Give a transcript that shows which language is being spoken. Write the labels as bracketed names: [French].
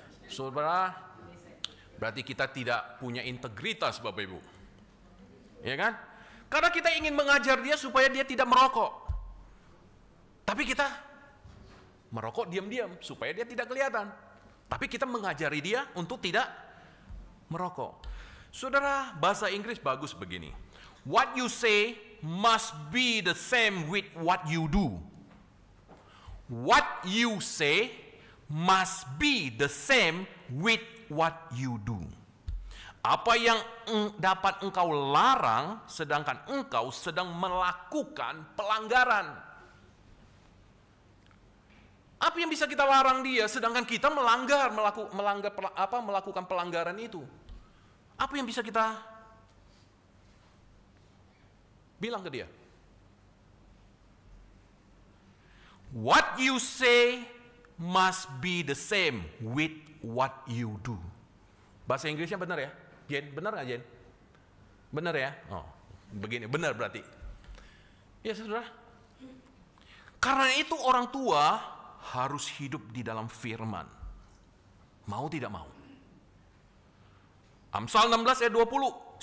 [Indonesian] Saudara, berarti kita tidak punya integritas, Bapak Ibu. Ya kan? Karena kita ingin mengajar dia supaya dia tidak merokok. Tapi kita merokok diam-diam supaya dia tidak kelihatan. Tapi kita mengajari dia untuk tidak merokok. Saudara, bahasa Inggris bagus begini. [English] What you say must be the same with what you do. What you say must be the same with what you do. [Indonesian] Apa yang dapat engkau larang, sedangkan engkau sedang melakukan pelanggaran. Apa yang bisa kita larang dia, sedangkan kita melakukan pelanggaran itu? Apa yang bisa kita bilang ke dia? [English] What you say must be the same with what you do. [Indonesian] Bahasa Inggrisnya benar ya? Jen, benar nggak Jen? Benar ya? Oh, begini, benar berarti. Ya saudara. Karena itu orang tua harus hidup di dalam firman. Mau tidak mau. Amsal 16 ayat 20.